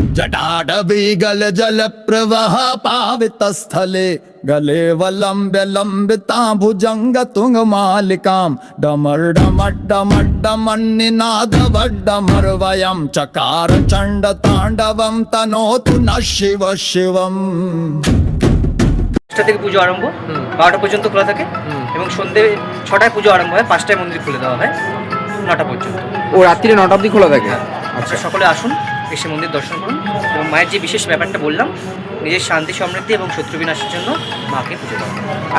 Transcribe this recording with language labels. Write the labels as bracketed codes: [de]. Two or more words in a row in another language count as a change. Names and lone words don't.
[sa] जटाटवीगल जल प्रवाह पावित स्थले गले वलंब्य लंबिता भुजंग तुंग मालिकाम डमर डमर डमर डमर निनाद वड्डमर वयम चकार चंड तांडवम तनोतु न शिव शिवम। [bn] থেকে পুজো আরম্ভ 12টা পর্যন্ত খোলা থাকে এবং সন্ধ্যে 6টায় পুজো আরম্ভ হয়, 5টায় মন্দির খুলে দেওয়া হয় 9টা পর্যন্ত। ও রাত্রিরে 9টা অবধি খোলা থাকে? আচ্ছা, সকলে আসুন, এসে মন্দির দর্শন করুন এবং মায়ের যে বিশেষ ব্যাপারটা বললাম, নিজের শান্তি সমৃদ্ধি এবং শত্রু বিনাশের জন্য মাকে পুজো দেওয়া হয়।